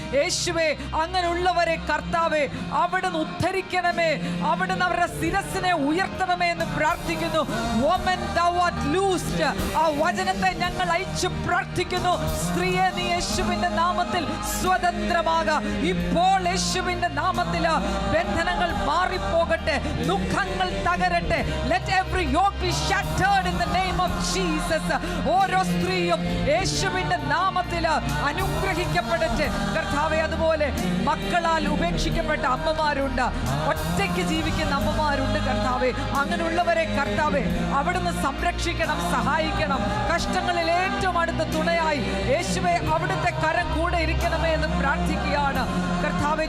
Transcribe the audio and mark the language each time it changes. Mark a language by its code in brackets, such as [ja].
[ml] യേശുവേ, അങ്ങനെയുള്ളവരെ കർത്താവേ അവിടുന്ന് ഉദ്ധരിക്കണമേ, അവിടുന്ന് അവരുടെ ശിരസിനെ ഉയർത്തണമേ എന്ന് പ്രാർത്ഥിക്കുന്നു. [en] Woman, thou art loosed. [ml] ആ വചനത്തെ ഞങ്ങൾ അയച്ചു പ്രാർത്ഥിക്കുന്നു. സ്ത്രീയെ, നീ യേശുവിന്റെ നാമത്തിൽ സ്വതന്ത്രമാക. ഇപ്പോൾ യേശുവിന്റെ നാമത്തിൽ ബന്ധനങ്ങൾ മാറിപ്പോകട്ടെ, ദുഃഖങ്ങൾ തകരട്ടെ. [en] Let every yoke be shattered in the name of Jesus. [ml] ഓരോ സ്ത്രീയും യേശുവിന്റെ നാമത്തിൽ അനുഗ്രഹിക്കപ്പെടട്ടെ കർത്താവെ. അതുപോലെ മക്കളാൽ ഉപേക്ഷിക്കപ്പെട്ട അമ്മമാരുണ്ട്, ഒറ്റയ്ക്ക് ജീവിക്കുന്ന അമ്മമാരുണ്ട് കർത്താവെ. അങ്ങനെയുള്ളവരെ കർത്താവെ അവിടുന്ന് സംരക്ഷിക്കണം, സഹായിക്കണം. കഷ്ടങ്ങളിൽ ഏറ്റവും അടുത്ത തുണയായി യേശുവെ അവിടുത്തെ കരം കൂടെ ഇരിക്കണമേ എന്ന് പ്രാർത്ഥിക്കുകയാണ് കർത്താവെ.